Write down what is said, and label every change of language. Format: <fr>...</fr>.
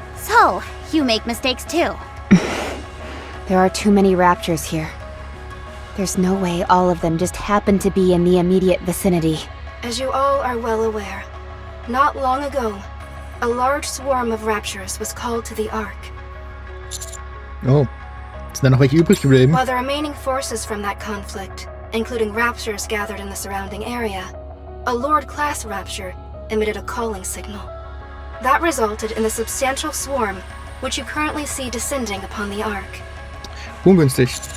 <en>So, you make mistakes too. There are too many raptures here. There's no way all of them just happen to be in the immediate vicinity. As you all are well aware, not long ago, a large swarm of raptures was called to the Ark.</en> <de>Oh, ist da noch welche übrig geblieben?</de> <en>While the remaining forces from that conflict, including raptures gathered in the surrounding area, a Lord-class rapture emitted a calling signal. That resulted in the substantial swarm which you currently see descending upon the Ark.</en> <de>Ungünstig.</de>